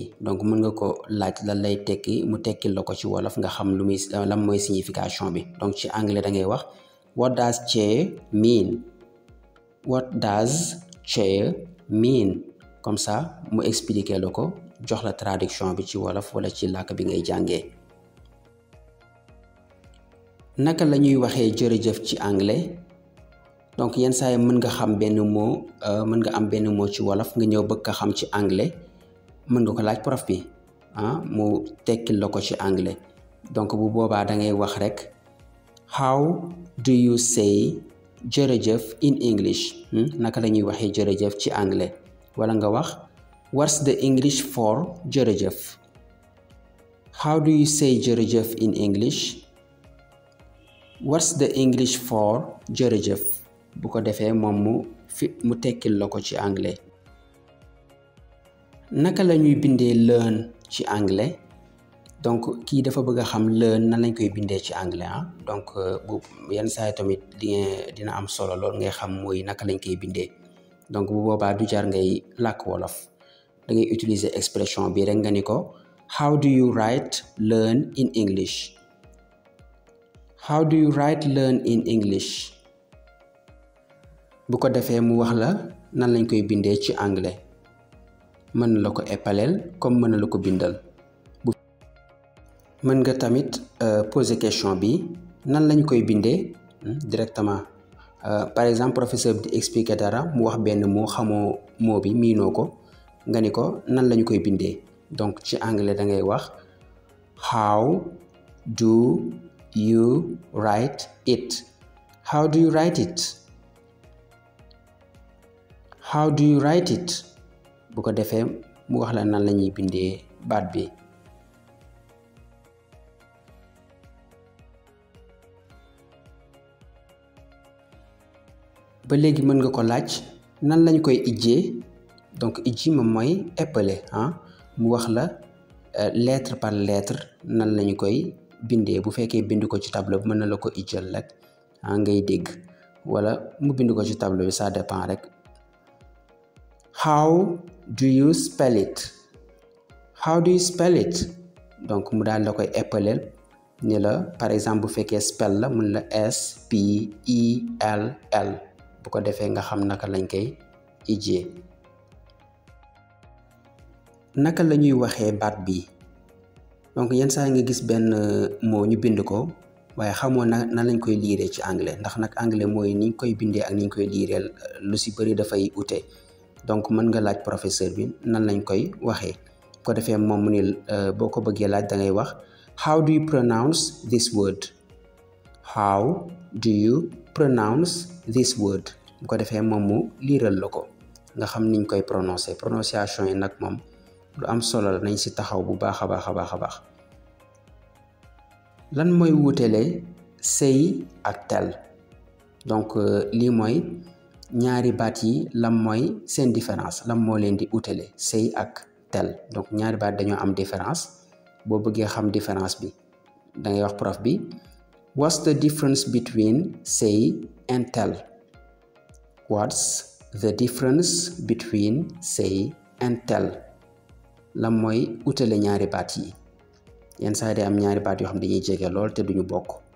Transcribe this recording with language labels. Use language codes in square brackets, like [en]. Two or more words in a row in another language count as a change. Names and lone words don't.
[wo] donc mën nga ko laaj lan lay tekki mu tekkil la ko ci wolof nga xam lu muy lan mooy signification bi. donc ci anglais da ngay wax [en] what does chair mean? What does chair mean? [fr] comme ça [wo] mu expliquer la ko jox la traduction bi ci wolof wala ci làkk bi ngay jàngee. naka la ñuy waxee jërëjëf ci anglais? donc yenn saa yi mën nga xam benn mot mën nga am benn mot ci wolof nga ñëw bëgg ko xam ci anglais mën nga ko laaj prof bi mu tekkil la ko ci anglais donc bu boobaa da ngay wax rek [en] how do you say jërëjëf in English [wo] naka la ñuy waxee jërëjëf ci anglais wala nga wax [en] what's the English for jërëjëf. How do you say jërëjëf in English? What's the English for jërëjëf? [wo] bu ko defee moom mu tekkil la ko ci anglais. naka la ñuy bindee learn ci anglais donc kii dafa bëgg a xam learn nan lañ koy bindee ci anglais donc bu yenn saa yi tamit dina am solo lool ngay xam mooy naka lañ koy bindee donc bu boobaa du jar ngay làkk wolof da ngay [fr] utiliser expression [wo] bi rek nga ni ko [en] how do you write learn in English? How do you write learn in English? [wo] bu ko defee mu wax la nan lañ koy bindee ci anglais mën na la ko épaleel comme mën na la ko bindal. mën nga tamit [fr] poser question [wo] bi nan lañ koy bindee [fr] directement par exemple professeur [wo] bi di expliquer dara mu wax benn mot xamoo mot bi miinoo ko nga ni ko nan lañu koy bindee donc ci anglais da ngay wax [en] how do you write it? How do you write it? How do you write it? [wo] bu ko defee mu wax la nan la ñuy bindee baat bi. ba léegi mën nga ko laaj nan lañ koy ijjee donc ijji moom mooy épeler mu wax la [fr] lettre par lettre [wo] nan lañu koy bindee bu fekkee bind ko ci tableau bi mën na la ko ijjal rek ngay dégg wala mu bind ko ci tableau bi [fr] ça dépend [wo] rek. [en] How do you spell it? How do you spell it? [wo] donc mu daal la koy épeler ni la [fr] par exemple [wo] bu fekkee spell la mun la SPELL bu ko defee nga xam naka lañ koy ijjee. naka la ñuy waxee baat bi donc yenn saa nga gis benn mot ñu bind ko waaye xamoo nan lañ koy liiree ci anglais ndax nag anglais mooy niñ koy bindee ak niñ koy liiree lu si bëri dafay ute donc mën nga laaj professeur bi nan lañ koy waxee bu ko defee moom mu ni boo ko bëggee laaj da ngay wax [en] how do you pronounce this word? How do you pronounce this word? [wo] bu ko defee moom mu liiral la ko nga xam niñ koy prononcer prononciation yi nag moom lu am solo la nañ si taxaw bu baax a baax. lan mooy wuutele say ak tel donc lii mooy ñaari baat yi lan mooy seen différence lan moo leen di wuutele say ak tel donc ñaari baat dañoo am différence boo bëggee xam différence bi da ngay wax prof bi [en] what's the difference between say and tel? What's the difference between say and tel? [wo] lan mooy utale ñaari baat yi yenn saa yi day am ñaari baat yoo xam dañuy jege lool te duñu bokk.